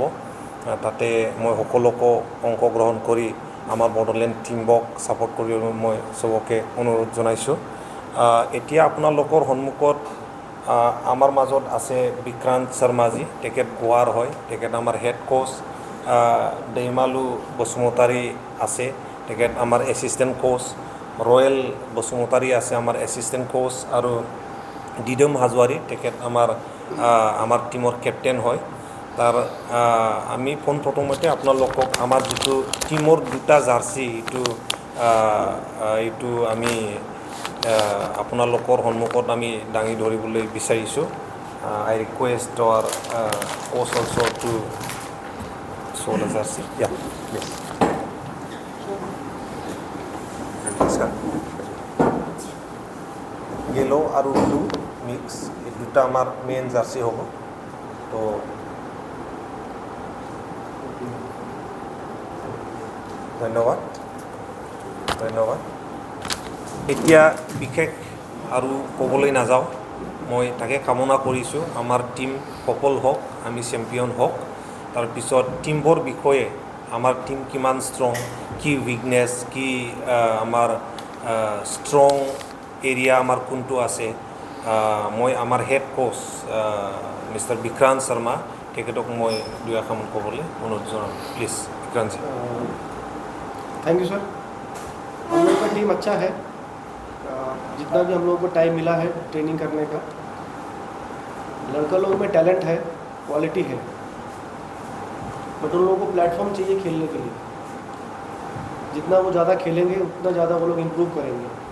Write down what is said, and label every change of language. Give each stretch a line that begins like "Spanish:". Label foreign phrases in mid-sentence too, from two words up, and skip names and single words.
Assamese: তাতে মই সকলোকো অংশগ্ৰহণ কৰি আমাৰ বড়োলেণ্ড টিমক ছাপোৰ্ট কৰিবলৈ মই চবকে অনুৰোধ জনাইছোঁ। এতিয়া আপোনালোকৰ সন্মুখত আমাৰ মাজত আছে বিক্ৰান্ত শৰ্মাজী, তেখেত গোৱাৰ হয়, তেখেত আমাৰ হেড কোচ। दैमालु बसुमतारी আছে, তেখেত আমাৰ এছিষ্টেণ্ট কোচ। ৰয়েল বসুমতাৰী আছে আমাৰ এছিষ্টেণ্ট কোচ আৰু দিদম হাজোৱাৰী তেখেত আমাৰ টীমৰ কেপ্টেইন হয় তাৰ আমি পোনপ্ৰথমতে আপোনালোকক আমাৰ যিটো টীমৰ দুটা জাৰ্চি এইটো আমি আপোনালোকৰ সন্মুখত আমি দাঙি ধৰিবলৈ বিচাৰিছোঁ
English: I request our coach also to show the jersey. Yeah, please.
Assamese: Yellow আৰু blue mix এই দুটা আমাৰ মেইন জাৰ্চি হ'ব তো ধন্যবাদ এতিয়া বিশেষ আৰু ক'বলৈ নাযাওঁ মই তাকে কামনা কৰিছোঁ আমাৰ টীম সফল হওক আমি চেম্পিয়ন হওক তাৰপিছত টীমবোৰ বিষয়ে আমাৰ টীম কিমান ষ্ট্ৰং কি উইকনেছ কি আমাৰ ষ্ট্ৰং এৰিয়া আমাৰ কোনটো আছে মই আমাৰ হেড কোচ মিষ্টাৰ বিক্ৰান্ত শৰ্মা তেখেতক মই দুই এষাৰমান ক'বলৈ অনুৰোধ জনাম প্লিজ বিক্ৰান্ত জি
English: thank you sir
Hindi: हम लोग का टीम अच्छा है जितना भी हम लोगों को टाइम मिला है ट्रेनिंग करने का लड़का लोगों में टैलेंट है क्वालिटी है बट उन लोगों को प्लेटफॉर्म चाहिए खेलने के लिए जितना वो ज़्यादा खेलेंगे उतना ज़्यादा वो लोग इम्प्रूव करेंगे